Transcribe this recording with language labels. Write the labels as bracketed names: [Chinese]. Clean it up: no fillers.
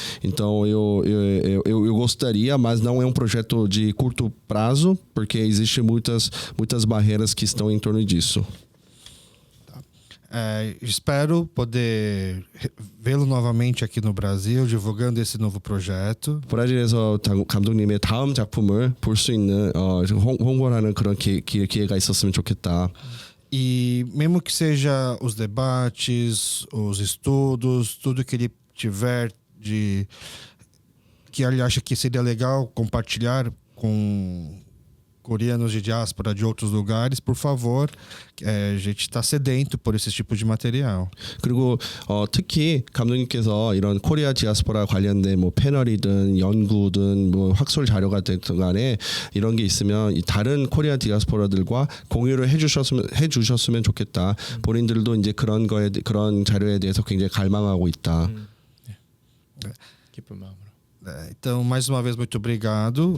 [Portuguese] Então eu gostaria, mas não é um projeto de curto prazo, porque existem muitas barreiras que estão em torno disso. Espero poder vê-lo novamente aqui no Brasil, divulgando esse novo projeto. [Korean] 브라질에서 감독님의 다음 작품을 볼 수 있는 홍보를 하는 그런 기회가 있었으면 좋겠다. [Portuguese] E mesmo que seja os debates, os estudos, tudo que ele tiver que ele acha que seria legal compartilhar com coreanos de diáspora de outros lugares, por favor, a gente está sedento por esse tipo de material. [Korean] 그리고 특히 감독님께서 이런 코리아 디아스포라 관련된 뭐 패널이든 연구든 뭐 학술 자료가 됐든 간에 이런 게 있으면 다른 코리아 디아스포라들과 공유를 해주셨으면 좋겠다. 본인들도 이제 그런 자료에 대해서 굉장히 갈망하고 있다. 기쁜 마음으로. [Portuguese] Então, mais uma vez, muito obrigado.